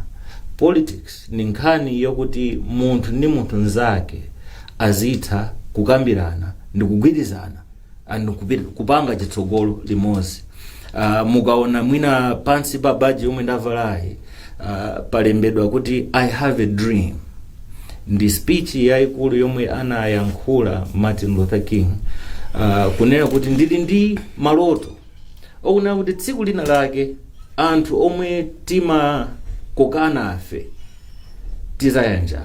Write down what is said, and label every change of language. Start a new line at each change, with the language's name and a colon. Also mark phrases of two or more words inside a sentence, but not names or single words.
Nyanja: Politics ni nkhani yokuti munthu ndi munthu nzake azitha kukambirana ndi kugwirizana and kupanga chitsogolo limodzi. Mukaona mwina pansi pa baji yomwe ndavalayi palembedwa kuti
English: I have a dream.
Nyanja: Ndi speech yaikulu yomwe anayankhula Martin Luther King kunena kuti ndili ndi maloto okunena kuti tsiku lina lake anthu omwe timakokana afe tizayanjana.